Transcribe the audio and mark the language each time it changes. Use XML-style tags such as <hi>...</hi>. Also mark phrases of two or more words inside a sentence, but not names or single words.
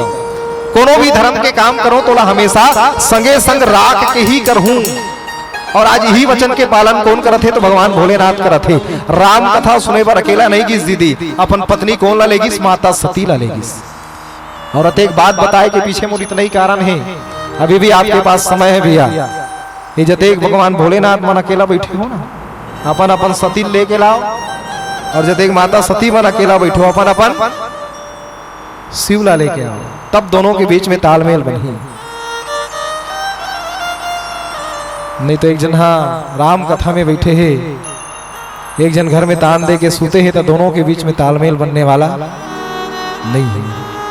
<hne>कोनो भी धर्म के काम करो तोला हमेशा संगे संग राख के ही करहूं। और आज यही वचन के पालन कौन करत है? तो भगवान भोलेनाथ करत है। राम कथा सुने पर अकेला नहीं गिस दीदी, अपन पत्नी कौन ला लेगिस? माता सती ला लेगिस। और एक बात बताए के पीछे मोर इतना ही कारण है। अभी भी आपके पास समय है भैया। ये जते भगवान भोलेनाथ मन अकेला बैठे हो ना, अपन अपन सती लेके लाओ। और जते माता सती मन अकेला बैठो अपन अपन शिवला लेके आओ। तब दोनों के बीच में तालमेल बनी। नहीं तो एक जन हाँ राम कथा में बैठे हैं, एक जन घर में तान दे के सूते हैं, तो दोनों के बीच में तालमेल बनने वाला नहीं है।</hne>